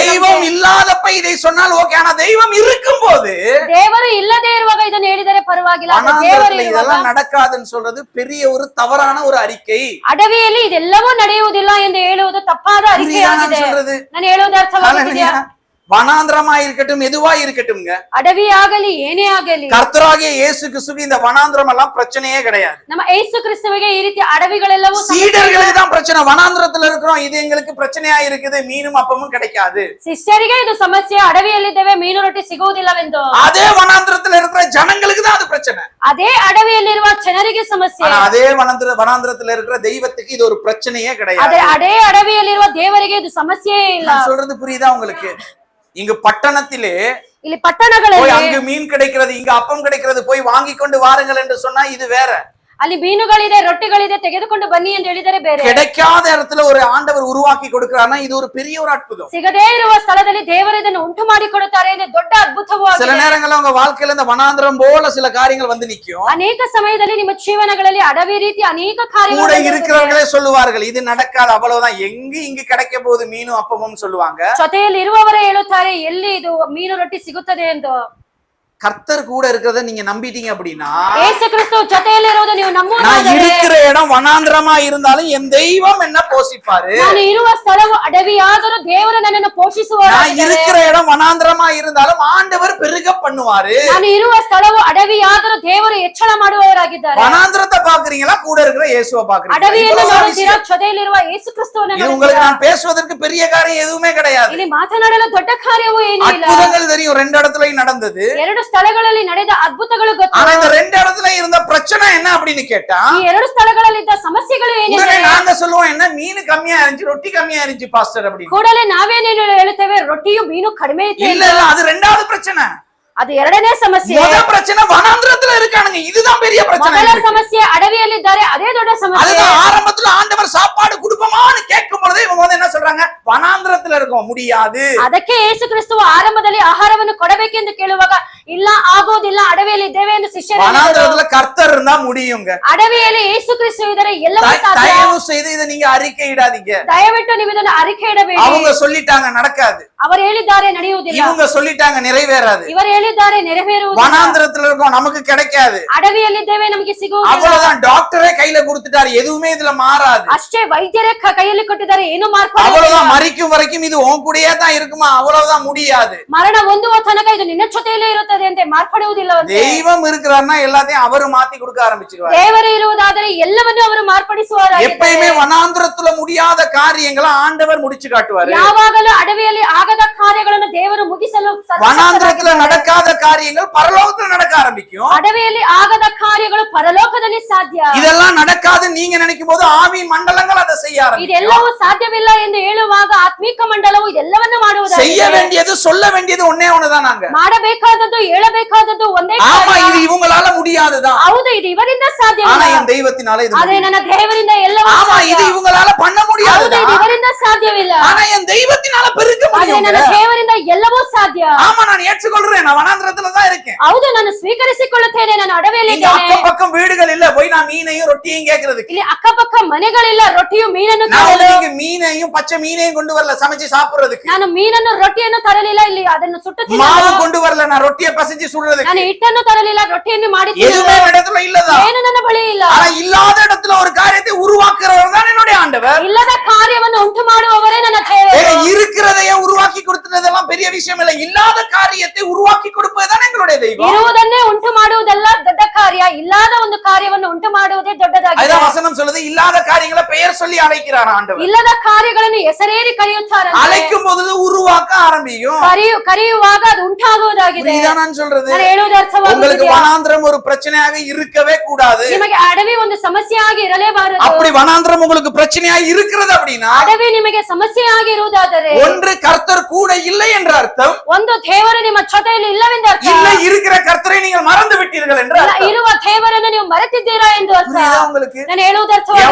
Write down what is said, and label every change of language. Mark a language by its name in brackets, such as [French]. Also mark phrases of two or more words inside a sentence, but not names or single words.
[Tamil] தெய்வம் இல்லாதப்ப இதை சொன்னால் ஓகே, ஆனா தெய்வம் இருக்கும் போது [Kannada] ದೇವರು ಇಲ್ಲದೆ ಇರುವಾಗ ಇದನ್ನು ಹೇಳಿದರೆ ಪರವಾಗಿಲ್ಲ. ಆದ್ರೆ ದೇವರು [Tamil] வனாந்திரத்துல [Kannada] ಇರುವಾಗ [Tamil] இதெல்லாம் நடக்காதுன்னு சொல்றது பெரிய ஒரு தவறான ஒரு அறிக்கை. [Kannada] ಅಡವಿಯಲ್ಲಿ ಇದೆಲ್ಲವೂ ನಡೆಯುವುದಿಲ್ಲ ಎಂದು ಹೇಳುವುದು ತಪ್ಪಾದ ಅರಿಕೆಯಾಗಿದೆ. [Tamil] சொல்றது [Kannada] ನಾನು ಹೇಳುವುದು ಅರ್ಥವಾಗಿದೆಯಾ? [Tamil] வனாந்திரமா இருக்கட்டும் எதுவா இருக்கட்டும்ங்க, [Kannada] ಅಡವಿ ಆಗಲಿ ಏನೇ ಆಗಲಿ [Tamil] கர்த்தராகிய இயேசு கிறிஸ்துவுக்கு இந்த வனாந்திரம் எல்லாம் பிரச்சனையே கிடையாது. [Kannada] ನಮ್ಮ ಯೇಸು ಕ್ರಿಸ್ತುವಿಗೆ ಈ ರೀತಿ ಅಡವಿಗಳೆಲ್ಲವೂ [Tamil] சீடர்களுக்கு தான் பிரச்சனை. வனாந்திரத்துல இருக்கிறோம், இது எங்களுக்கு பிரச்சனையா இருக்குது, மீனும் அப்பமும் கிடைக்காது. [Kannada] ಶಿಷ್ಯರಿಗೆ ಇದು ಸಮಸ್ಯೆ, ಅಡವಿಯಲ್ಲಿದ್ದೇವೆ ಮೀನು ರೊಟ್ಟಿ ಸಿಗುವುದಿಲ್ಲವೆಂದು. [Tamil] அதே வனாந்திரத்துல இருக்கிற ஜனங்களுக்கு தான் அது பிரச்சனை. [Kannada] ಅದೇ ಅಡವಿಯಲ್ಲಿರುವ ಜನರಿಗೆ ಸಮಸ್ಯೆ. [Tamil] ஆனா அதே வனாந்திரத்துல இருக்கிற தெய்வத்துக்கு இது ஒரு பிரச்சனையே கிடையாது. [Kannada] ಅದೇ ಅಡವಿಯಲ್ಲಿರುವ ದೇವರಿಗೆ ಇದು ಸಮಸ್ಯೆಯೇ ಇಲ್ಲ. [Tamil] நான் சொல்றது புரியுதா உங்களுக்கு? இங்க பட்டணத்திலே [Kannada] ಇಲ್ಲಿ [Tamil] போய் [Kannada] ಪಟ್ಟಣಗಳಲ್ಲಿ [Tamil] அங்கு மீன் கிடைக்கிறது, இங்க அப்பம் கிடைக்கிறது, போய் வாங்கி கொண்டு வாருங்கள் என்று சொன்னா இது வேற. [Kannada] ಅಲ್ಲಿ ಮೀನುಗಳಿದೆ, ರೊಟ್ಟಿಗಳಿದೆ, ತೆಗೆದುಕೊಂಡು ಬನ್ನಿ ಎಂದು ಹೇಳಿದರೆ ಬೇರೆ. [Tamil] கிடைக்காத இடத்துல ஒரு ஆண்டவர் உருவாக்கி கொடுக்கிறாருன்னா இது ஒரு பெரிய ஒரு அற்புதம். [Kannada] ಸಿಗದೇ ಇರುವ ಸ್ಥಳದಲ್ಲಿ ದೇವರು ಇದನ್ನು ಉಂಟು ಮಾಡಿ ಕೊಡುತ್ತಾರೆ ಎಂದು ದೊಡ್ಡ ಅದ್ಭುತವೂ [Tamil] சில [Kannada] ಆಗಿದೆ. [Tamil] நேரங்கள்ல உங்க வாழ்க்கையில இந்த வனாந்திரம் போல சில காரியங்கள் வந்து நிக்கும். [Kannada] ಅನೇಕ ಸಮಯದಲ್ಲಿ ನಿಮ್ಮ ಜೀವನಗಳಲ್ಲಿ ಅಡವಿ ರೀತಿ ಅನೇಕ [Tamil] கூட [Kannada] ಕಾರ್ಯಗಳು [Tamil] இருக்கிறவர்களே சொல்லுவார்கள் இது நடக்காது, அவ்வளவுதான், எங்க இங்க கிடைக்க போகுது மீனும் அப்பமும் சொல்லுவாங்க. [Kannada] ಜೊತೆಯಲ್ಲಿ ಇರುವವರೇ ಹೇಳುತ್ತಾರೆ ಎಲ್ಲಿ ಇದು ಮೀನು ರೊಟ್ಟಿ ಸಿಗುತ್ತದೆ ಎಂದು. [Tamil] கர்த்தர் கூட இருக்கிறத நீங்க நம்பிட்டீங்க அப்படின்னா [Kannada] ಯೇಸು ಕ್ರಿಸ್ತು ಜೊತೆಯಲ್ಲಿ ಇರುವುದು ನೀವು [Tamil] நான் [Kannada] ನಂಬುವುದಾದರೆ [Tamil] இருக்கிற இடம் வனாந்திரமா இருந்தாலும் என் தெய்வம் என்ன போஷிப்பாரு. [Kannada] ನಾನು ಇರುವ ಸ್ಥಳವು ಅಡವಿಯಾದರೂ ದೇವರು ನನ್ನನ್ನು [Tamil] நான் [Kannada] ಪೋಷಿಸುವರು. [Tamil] இருக்கிற இடம் வனாந்திரமா இருந்தாலும் ஆண்டவர் பெருக பண்ணுவாரு. [Kannada] ನಾನು ಇರುವ ಸ್ಥಳವು ಅಡವಿಯಾದರೂ ದೇವರು ಹೆಚ್ಚಳ ಮಾಡುವವರಾಗಿದ್ದಾರೆ. [Tamil] வனாந்திரத்தை பாக்குறீங்களா, கூட இருக்கிற இயேசுவை பாக்குறீங்களா? [Kannada] ಅಡವಿಯನ್ನು [Tamil] இவ்வளவுதான் [Kannada] ನೋಡುತ್ತೀರಾ, [Tamil] விஷயம். [Kannada] ಜೊತೆಯಲ್ಲಿರುವ ಯೇಸು ಕ್ರಿಸ್ತುವನ್ನು [Tamil] இது உங்களுக்கு நான் பேசுவதற்கு பெரிய காரியம் எதுவுமே கிடையாது. [Kannada] ಇಲ್ಲಿ ಮಾತನಾಡಲು ದೊಡ್ಡ ಕಾರ್ಯವೂ ಏನೂ ಇಲ್ಲ. [Tamil] அற்புதங்கள் தெரியும், ரெண்டு இடத்துலயும் நடந்தது. [Kannada] ಎರಡು ಸ್ಥಳಗಳಲ್ಲಿ ನಡೆದ ಅದ್ಭುತಗಳು ಗೊತ್ತು. [Tamil] ஆனா இந்த ரெண்டு இடத்துல இருந்த பிரச்சனை என்ன அப்படின்னு கேட்டா [Kannada] ಈ ಎರಡು ಸ್ಥಳಗಳಲ್ಲಿದ್ದ ಸಮಸ್ಯೆಗಳು ಏನಿದೆ? [Tamil] உடனே நாங்க சொல்லுவோம், என்ன மீன் கம்மியா இருந்துச்சு, ரொட்டி கம்மியா இருந்துச்சு பாஸ்டர் அப்படின்னு. [Kannada] ಕೂಡಲೇ ನಾವೇನೇನು ಹೇಳುತ್ತೇವೆ, ರೊಟ್ಟಿಯು ಮೀನು ಕಡಿಮೆ ಇತ್ತು. [Tamil] இல்ல இல்ல, அது ரெண்டாவது பிரச்சனை. [Kannada] ಅದು ಎರಡನೇ ಸಮಸ್ಯೆ. [Tamil] முதல் பிரச்சனை வனாந்திரத்துல இருக்கானுங்க, இதுதான் பெரிய பிரச்சனை. [Kannada] ಮೊದಲ ಸಮಸ್ಯೆ ಅಡವಿಯಲ್ಲಿದ್ದಾರೆ, ಅದೇ ದೊಡ್ಡ ಸಮಸ್ಯೆ. [Tamil] அதுதான் ஆரம்பத்துல ஆண்டவர் சாப்பாடு கொடுப்போமான்னு கேட்கும் பொழுதே இவங்க வந்து என்ன சொல்றாங்க, வனாந்திரத்துல இருக்கோம், முடியாது. [Kannada] ಅದಕ್ಕೆ ಯೇಸು ಕ್ರಿಸ್ತುವು ಆರಂಭದಲ್ಲಿ ಆಹಾರವನ್ನು ಕೊಡಬೇಕೆಂದು ಕೇಳುವಾಗ ಇಲ್ಲ ಆಗೋದಿಲ್ಲ, ಅಡವಿಯಲ್ಲಿ ಇದ್ದೇವೆ ಎಂದು ಶಿಷ್ಯರು ಹೇಳಿದರು. [Tamil] வனாந்திரத்துல கர்த்தர் இருந்தா முடியுங்க. [Kannada] ಅಡವಿಯಲ್ಲಿ ಯೇಸು ಕ್ರಿಸ್ತು ಇದ್ದರೆ ಎಲ್ಲವೂ ಸಾಧ್ಯ. [Tamil] தயவு செய்து இதை நீங்க அறிக்கை இடாதீங்க. [Kannada] ದಯವಿಟ್ಟು ನೀವು ಇದನ್ನು ಅರಿಕೆ ಇಡಬೇಡಿ. [Tamil] அவங்க சொல்லிட்டாங்க நடக்காது, [Kannada] ಅವರು ಹೇಳಿದ್ದಾರೆ ನಡೆಯುವುದಿಲ್ಲ, [Tamil] இவங்க சொல்லிட்டாங்க நிறைவேறாது. [Kannada] ಇವರು ಹೇಳಿದ್ದಾರೆ ನೆರವೇರುವುದಿಲ್ಲ. [Tamil] வனாந்திரத்துல இருக்கோம், நமக்கு கிடைக்காது. [Kannada] ಅಡವಿಯಲ್ಲಿದ್ದೇವೆ, ನಮಗೆ ಸಿಗುವುದಿಲ್ಲ. [Tamil] அவ்வளவுதான், டாக்டரே கையில கொடுத்துட்டாரு, எதுவுமே இதுல மாறாது. [Kannada] ಅಷ್ಟೇ, ವೈದ್ಯರೇ ಕೈಯಲ್ಲಿ ಕೊಟ್ಟಿದ್ದಾರೆ, ಏನು ಮಾರ್ಪಾಡು. [Tamil] அவ்வளவுதான், மறிக்கும் வரைக்கும் இது உன் கூடயே தான் இருக்குமா, அவ்வளவுதான், முடியாது. [Kannada] ಮರಣ ಹೊಂದುವ ತನಕ ಇದು ನಿನ್ನ ಜೊತೆಯಲ್ಲೇ ಇರುತ್ತದೆ ಅಂತ ಮಾರ್ಪಡುವುದಿಲ್ಲ. [Tamil] தெய்வம் இருக்கிறாருன்னா எல்லாத்தையும் அவரு மாத்தி கொடுக்க ஆரம்பிச்சிருவாரு. [Kannada] ದೇವರು ಇರುವುದಾದರೆ ಎಲ್ಲವನ್ನೂ ಅವರು ಮಾರ್ಪಡಿಸುವವರಾಗಿದ್ದಾರೆ. [Tamil] எப்பயுமே வனாந்திரத்துல முடியாத காரியங்களை ஆண்டவர் முடிச்சு காட்டுவாரு. [Kannada] ಯಾವಾಗಲೂ ಅಡವಿಯಲ್ಲಿ ಆಗದ ಕಾರ್ಯಗಳನ್ನು ದೇವರು ಮುಗಿಸಲು [Tamil] வனாந்திரத்துல நடக்காத காரியங்கள் பரலோகத்துல நடக்க ஆரம்பிக்கும். [Kannada] ಅಡವಿಯಲ್ಲಿ ಆಗದ ಕಾರ್ಯಗಳು ಪರಲೋಕದಲ್ಲಿ ಸಾಧ್ಯ. [Tamil] இதெல்லாம் நடக்காதுன்னு நீங்க நினைக்கும் போது ஆவியின் மண்டலங்கள் அதை செய்ய ஆரம்பிக்கும். [Kannada] ಇದೆಲ್ಲವೂ ಸಾಧ್ಯವಿಲ್ಲ ಎಂದು ಹೇಳುವಾಗ ಆತ್ಮಿಕ ಮಂಡಲವು ಇದೆಲ್ಲವನ್ನು ಮಾಡುವುದಾಗಿದೆ. [Tamil] செய்ய வேண்டியது சொல்ல வேண்டியது ஒன்னே ஒண்ணுதான். நாங்க [Kannada] ಮಾಡಬೇಕಾದದ್ದು ಹೇಳಬೇಕಾದದ್ದು ಒಂದೇ [Tamil] ஆமா, [Kannada] ಕಾರ್ಯ. [Tamil] இது இவங்களால முடியாதுதான். [Kannada] ಹೌದು, ಇದು ಇವರಿಂದ [Tamil] ஆனா [Kannada] ಸಾಧ್ಯವಿಲ್ಲ, [Tamil] என் தெய்வத்தினால இது [Kannada] ಆದ್ರೆ [Tamil] முடியும். [Kannada] ನನ್ನ ದೇವರಿಂದ ಎಲ್ಲವೂ [Tamil] ஆமா, [Kannada] ಸಾಧ್ಯ. [Tamil] இது இவங்களால பண்ண [Kannada] ಹೌದು, [Tamil] முடியாதுதான். [Kannada] ಇದು ಇವರಿಂದ ಸಾಧ್ಯವಿಲ್ಲ, [Tamil] ஆனா என் தெய்வத்தினால பெருக்க [Kannada] ಆದ್ರೆ [Tamil] முடியும். [Kannada] ನನ್ನ ದೇವರಿಂದ ಎಲ್ಲವೂ ಸಾಧ್ಯ. [Tamil] ஆமா, நான் ஏற்றுக்கொள்றேன், நான் வனாந்திரத்துல தான் இருக்கேன். [Kannada] ಹೌದು, ನಾನು ಸ್ವೀಕರಿಸಿಕೊಳ್ಳುತ್ತೇನೆ, ನಾನು ಅಡವಿಯಲ್ಲಿ [Tamil] இங்க [Kannada] ಇದ್ದೇನೆ. [Tamil] அக்கம் பக்கம் வீடுகள் இல்ல, போய் நான் மீனையும் ரொட்டியும் கேக்குறதுக்கு. [Kannada] ಇಲ್ಲಿ ಅಕ್ಕಪಕ್ಕ ಮನೆಗಳಿಲ್ಲ, ರೊಟ್ಟಿಯು ಮೀನನ್ನು [Tamil] நான் [Kannada] ತರಲು. [Tamil] நீங்க மீனையும் பச்சை மீனையும் கொண்டு வரல சமைச்சு சாப்பிடுறதுக்கு. [Kannada] ನಾನು ಮೀನನ್ನು ರೊಟ್ಟಿಯನ್ನು ತರಲಿಲ್ಲ, ಇಲ್ಲಿ ಅದನ್ನು ಸುಟ್ಟು [Tamil] மாவு [Kannada] ತಿನ್ನಲು. [Tamil] கொண்டு வரல, நான் ரொட்டியை பசைஞ்சு சுடுறதுக்கு. [Kannada] ನಾನು ಹಿಟ್ಟನ್ನು ತರಲಿಲ್ಲ, ರೊಟ್ಟಿಯನ್ನು ಮಾಡಿ [Tamil] எதுவுமே [Kannada] ತಿನ್ನಲು. [Tamil] இடத்துல இல்லதான். [Kannada] ಏನು ನನ್ನ ಬಳಿ ಇಲ್ಲ. [Tamil] ஆனா இல்லாத இடத்துல ஒரு காரியத்தை உருவாக்குறவர் தான் என்னுடைய ஆண்டவர். [Kannada] ಇಲ್ಲದ ಕಾರ್ಯವನ್ನು ಉಂಟು ಮಾಡುವವರೇ ನನ್ನ ದೇವರು. [Tamil] ஏங்க, இருக்கிறதையே உருவாக்கி கொடுத்ததெல்லாம் பெரிய விஷயம் இல்ல, இல்லாத காரியத்தை உருவாக்கி கொடுப்பதுதான் எங்களுடைய தெய்வம். [Kannada] ಇರುವುದನ್ನೇ ಉಂಟು ಮಾಡುವುದಲ್ಲ ದೊಡ್ಡ ಕಾರ್ಯ ಇಲ್ಲದ ಒಂದು ಕಾರ್ಯವನ್ನು ಉಂಟು ಮಾಡುವುದೇ ದೊಡ್ಡದಾಗಿದೆ. [Tamil] அதுதான் வசனம் சொல்லுது, இல்லாத காரியங்களை பெயர் சொல்லி அழைக்கிறார் ஆண்டவர். [Kannada] ಇಲ್ಲದ ಕಾರ್ಯಗಳನ್ನು ಹೆಸರೇರಿ ಕರೆಯುತ್ತಾರೆ. [Tamil] அழைக்கும் போது உருவாக்க ஆரம்பிக்கும். [Kannada] ಕರೆಯುವಾಗ ಅದು ಉಂಟಾಗುವುದಾಗಿದೆ. [Tamil] இதான் நான் சொல்றது. [Kannada] ನಾನು ಹೇಳುವುದು ಅರ್ಥವಾಗುತ್ತಿದೆಯಾ? [Tamil] உங்களுக்கு வனாந்திரம் ஒரு பிரச்சனையாக இருக்கவே கூடாது. [Kannada] ನಿಮಗೆ ಅಡವಿ ಒಂದು ಸಮಸ್ಯೆಯಾಗಿ ಇರಲೇಬಾರದು. [Tamil] அப்படி வனாந்திரம் உங்களுக்கு பிரச்சனையாக இருக்கிறது அப்படின்னா, [Kannada] ಅಡವಿ ನಿಮಗೆ ಸಮಸ್ಯೆಯಾಗಿ ಇರುವುದಾದರೆ, [Tamil] ஒன்று கர்த்தர் கூட இல்லை என்ற அர்த்தம், [Kannada] ಒಂದು ದೇವರು ನಿಮ್ಮ ಜೊತೆಯಲ್ಲಿ ಇಲ್ಲವೆಂದು ಅರ್ಥ. [Tamil] இல்லை இருக்கிற கர்த்தரை நீங்கள் மறந்து விட்டீர்கள் என்று அர்த்தம். [Kannada] ಇರುವ ದೇವರನ್ನು ನೀವು ಮರೆತಿದ್ದೀರಾ ಎಂದು ಅರ್ಥ. [Tamil] புரியுதா உங்களுக்கு? [Kannada] ನಾನು ಹೇಳುವುದು ಅರ್ಥವಾಗುತ್ತಿದೆಯಾ?